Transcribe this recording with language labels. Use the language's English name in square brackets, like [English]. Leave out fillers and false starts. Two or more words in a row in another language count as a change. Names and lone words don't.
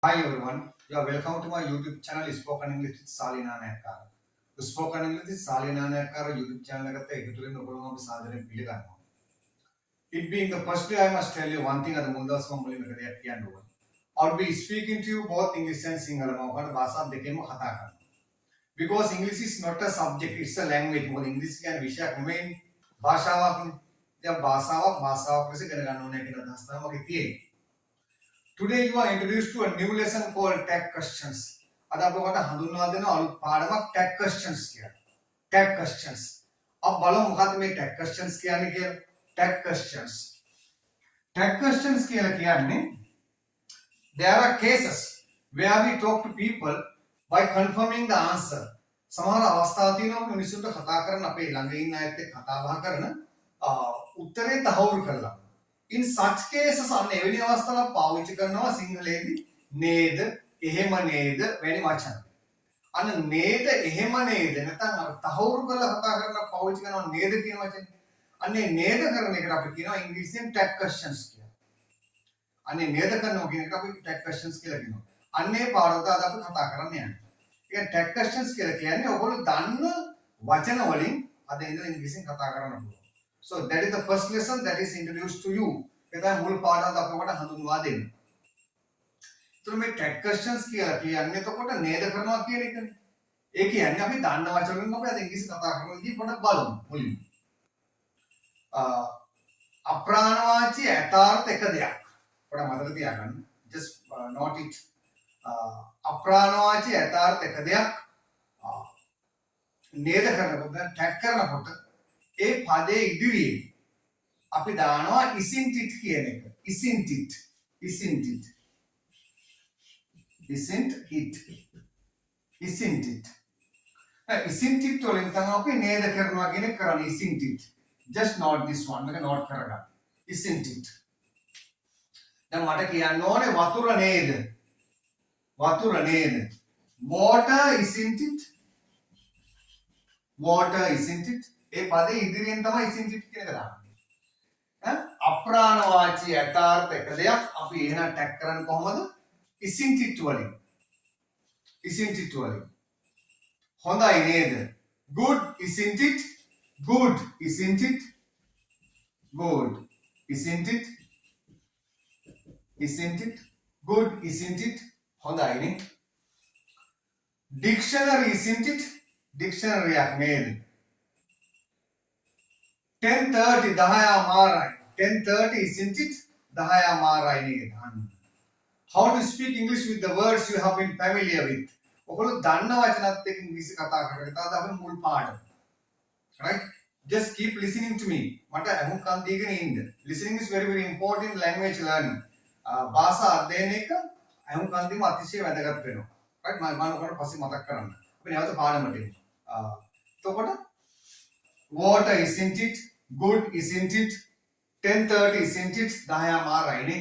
[English] Hi everyone, you are welcome to my YouTube channel Spoken English with Salina Nakkar. [Sinhala] Spoken English with Salina Nakkar [English] YouTube channel [Sinhala] එකත් එකතු වෙන්න ඔයගොල්ලෝ අපි සාදරයෙන් පිළිගන්නවා. [English] It being the first day, I must tell you one thing [Sinhala] අද මුල් දවස් මම මුලින්ම දෙයක් කියන්න ඕන. [English] I'll be speaking to you both English and Sinhala. [Sinhala] මම ඔයාලට භාෂා දෙකෙන්ම කතා කරනවා. [English] Because English is not a subject, it's a language. [Sinhala] මොකද ඉංග්‍රීසි කියන්නේ විෂයක් නෙමෙයි භාෂාවක්නේ. දැන් භාෂාවක් ලෙස ඉගෙන ගන්න ඕනේ කියන අදහස තමයි මගේ තියෙන්නේ. [English] Today you are introduced to a new lesson called tag questions. [Sinhala] අද අපි ඔයාලට හඳුන්වා දෙන අලුත් පාඩමක් [English] tag questions [Sinhala] කියලා. [English] Tag questions. [Sinhala] අපි බලමු මොකද්ද මේ [English] tag questions [Sinhala] කියන්නේ කියලා. [English] Tag questions. Tag questions [Sinhala] කියලා කියන්නේ [English] there are cases where we talk to people by confirming the answer. [Sinhala] සමහර අවස්ථා තියෙනවා මිනිස්සුන්ට කතා කරන අපේ ළඟ ඉන්න අයත් එක්ක කතා බහ කරන උත්තරේ තහවුරු කරලා. [English] In such cases [Sinhala] අන්න එවැනි අවස්ථාවල පාවිච්චි කරනවා සිංහලයේදී නේද එහෙම නේද වැනි වචන. අන්න නේද එහෙම නේද නැත්නම් අර තහවුරු කරලා කතා කරන පාවිච්චි කරනවා නේද කියන වචනේ. අන්නේ නේද කරන එකට අපි කියනවා ඉංග්‍රීසියෙන් [English] tag questions [Sinhala] කියලා. අන්නේ නේද කරනවා කියන එකට අපි [English] tag questions [Sinhala] කියලා කියනවා. අන්නේ පාඩමට අද අපි කතා කරන්න යන්නේ. ඒ [English] tag questions [Sinhala] කියලා කියන්නේ ඔයගොල්ලෝ දන්න වචන වලින් අද ඉඳලා ඉංග්‍රීසියෙන් කතා කරන්න පුළුවන්. [English] So that is the first lesson that is introduced to you. [Sinhala] ඒක මුල් පාඩම අපි ඔබට හඳුන්වා දෙන්නේ. ඒතර මේ [English] tag questions [Sinhala] කියලා කියන්නේ එතකොට නේද කරනවා කියන එකනේ. ඒ කියන්නේ අපි දන්න වචන වලින් අපි අද ඉංග්‍රීසි කතා කරන විදිහ පොඩ්ඩක් බලමු මුලින්ම. අප්‍රාණවාචී යථාර්ථ එක දෙයක්. පොඩ්ඩක් මතක තියාගන්න. [English] Just note it. [Sinhala] අප්‍රාණවාචී යථාර්ථ එක දෙයක් නේද කරනකොට දැන් tag කරනකොට ඒ පදයේ ඉදිරියේ අපි දානවා [English] isn't it [Sinhala] කියන එක. [English] isn't it isn't it isn't it isn't it isn't it [Sinhala] වලින් තමයි අපි නේද කරනවා කියන එක කරන්නේ. [English] isn't it just not this one එක note කරගන්න. isn't it [Sinhala] දැන් මට කියන්න ඕනේ වතුර නේද වතුර නේද [English] water isn't it water isn't it [Sinhala] ඒ පදේ ඉදිරියෙන් තමයි [English] isn't it [Sinhala] කියන එක දාන්නේ. අප්‍රාණවාචී යථාර්ථ එක දෙයක් අපි එහෙනම් ටැග් කරන්නේ කොහොමද? [English] isn't it වලින්. isn't it වලින්. [Sinhala] හොඳයි නේද? [English] good isn't it? good isn't it? good isn't it? isn't it? good isn't it? [Sinhala] හොඳයි නේ. [English] dictionary isn't it? [Sinhala] dictionary යක් නේද? 10:30 10 මාරයි 10:30 [English] isn't it [Sinhala] 10 මාරයි නේද අන්න. [English] How to speak English with the words you have been familiar with. [Sinhala] ඔයගොල්ලෝ දන්න වචනත් එක්ක ඉංග්‍රීසි කතා කරගෙන තාද අපි මුල් පාඩම. [English] Right? Just keep listening to me. [Sinhala] මට අහුම්කම් දීගෙන ඉන්න. [English] Listening is very very important in language learning. [Sinhala] භාෂා අධ්‍යයනයක අහුම්කම් දීම අතිශය වැදගත් වෙනවා. Right? මම ඔයාලට පස්සේ මතක් කරන්න. අපි නැවත පාඩමට එමු. [English] එතකොට water isn't it good isn't it 10:30 isn't it 10 [Sinhala] මාරයි නේ.